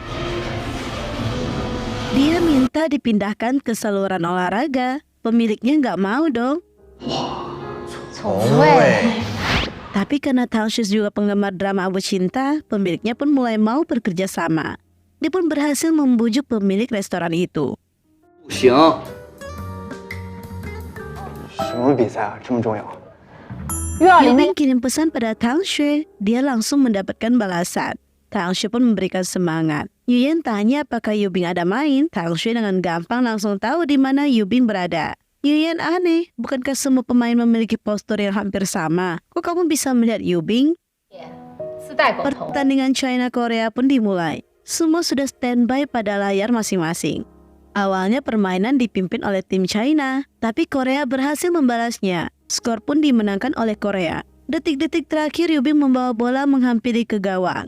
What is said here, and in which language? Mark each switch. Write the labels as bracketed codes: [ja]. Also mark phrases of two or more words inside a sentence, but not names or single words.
[id] Dia minta dipindahkan ke saluran olahraga. Pemiliknya nggak mau dong. [zh] 从未。 [id] Tapi karena Tang Xue juga penggemar drama Abu Cinta, pemiliknya pun mulai mau bekerja sama. Dia pun berhasil membujuk pemilik restoran itu. [zh] 不行，什么比赛啊，这么重要？ [id] Yubing kirim pesan pada Tang Xue. Dia langsung mendapatkan balasan. Tang Xue pun memberikan semangat. Yuyan tanya apakah Yubing ada main. Tang Xue dengan gampang langsung tahu di mana Yubing berada. Yuyan aneh, bukankah semua pemain memiliki postur yang hampir sama? Kok kamu bisa melihat Yubing? [zh] 自带狗头。 [id] Pertandingan China-Korea pun dimulai. Semua sudah standby pada layar masing-masing. Awalnya permainan dipimpin oleh tim China, tapi Korea berhasil membalasnya. Skor pun dimenangkan oleh Korea. Detik-detik terakhir Yubing membawa bola menghampiri ke gawang.